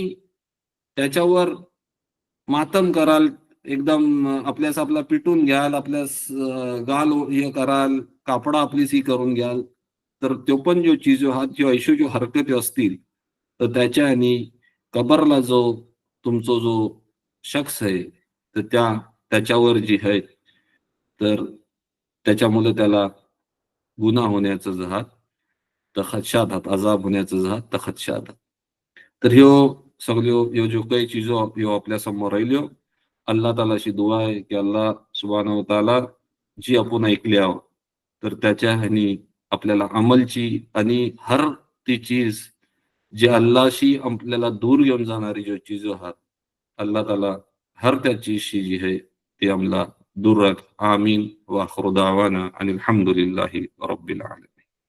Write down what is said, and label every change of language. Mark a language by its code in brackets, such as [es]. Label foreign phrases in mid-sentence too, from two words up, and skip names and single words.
[mr] त्याच्यावर मातम कराल, एकदम आपल्यास आपला पिटून घ्याल, आपल्यास गाल हे कराल, कापडा आपलीसी करून घ्याल, तर तो पण जो चीजो हा जो ऐशो जो हरकती असतील तर त्याच्यानी कबरला जो तुमचा जो शख्स आहे तर त्याच्यावर जी आहे तर त्याच्यामुळे त्याला गुन्हा होण्याचं जहात तर खदशात हात, अजाब होण्याचं जहात तर खदशात हात. तर ह्यो सगळ्यो ह्यो जो काही चीजो ह्यो आपल्या समोर राहिल्यो, अल्लाह तालाशी दुआ आहे की [ar] الله سبحانه وتعالى [mr] जी आपण ऐकली आहो तर त्याच्या ह्यानी आपल्याला अमलची आणि हर ती चीज जी अल्लाशी आपल्याला दूर घेऊन जाणारी जो चीजो आहात, अल्लाह ताला हर त्या चीजशी जी आहे ती आम्हाला दूर रख. [ar] آمين وآخر دعوانا أن الحمد لله رب العالمين.